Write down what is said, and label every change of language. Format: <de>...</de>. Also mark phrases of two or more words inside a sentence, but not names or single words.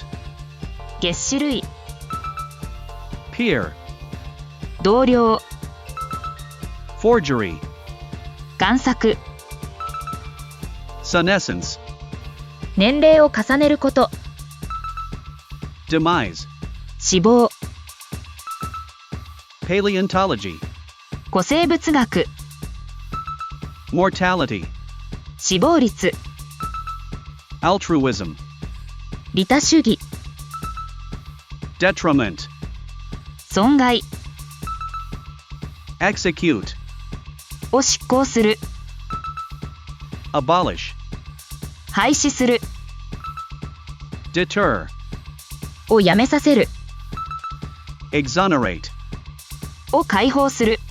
<ja>齧歯類、</ja> <en>peer,</en> <ja>同僚、</ja> <en>forgery,</en> <ja>贋作、</ja> <en>senescence,</en> <ja>年齢を重ねること、</ja> <en>demise,</en> <ja>死亡、</ja> <en>paleontology,</en> <ja>古生物学、</ja> <en>mortality,</en> <ja>死亡率、</ja> <en>altruism,</en> <ja>利他主義、</ja> <en>detriment,</en> <ja>損害</ja> <en>execute,</en> <ja>を執行する、</ja> <en>abolish,</en> <ja>廃止する</ja> <en>deter,</en> <ja>をやめさせる、</ja> <en>exonerate,</en> <ja>を解放する</ja>